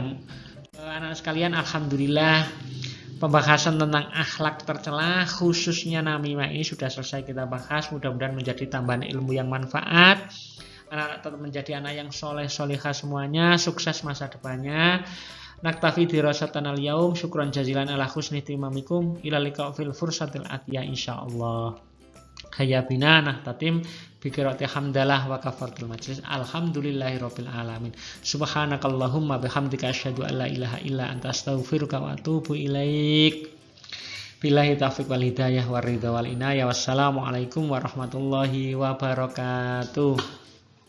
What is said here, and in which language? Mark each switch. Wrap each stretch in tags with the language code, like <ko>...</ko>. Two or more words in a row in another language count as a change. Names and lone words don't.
<id>Anak-anak sekalian, alhamdulillah pembahasan tentang akhlak tercela khususnya namimah ini sudah selesai kita bahas. Mudah-mudahan menjadi tambahan ilmu yang manfaat. Anak-anak tetap menjadi anak yang soleh-solehah semuanya. Sukses masa depannya.</id> <ar>نكتفي دراسة اليوم شكرا جزيلا على حسن تمامكم. إلى اللقاء في الفرصة الآتية إن شاء الله هيا بنا نختتم بقراءة الحمدلة وكفارة المجلس. الحمد لله رب العالمين سبحانك اللهم وبحمدك أشهد أن لا إله إلا أنت أستغفرك وأتوب إليك. بالله التوفيق والهداية والرضا والعناية. والسلام عليكم ورحمة الله وبركاته.</ar>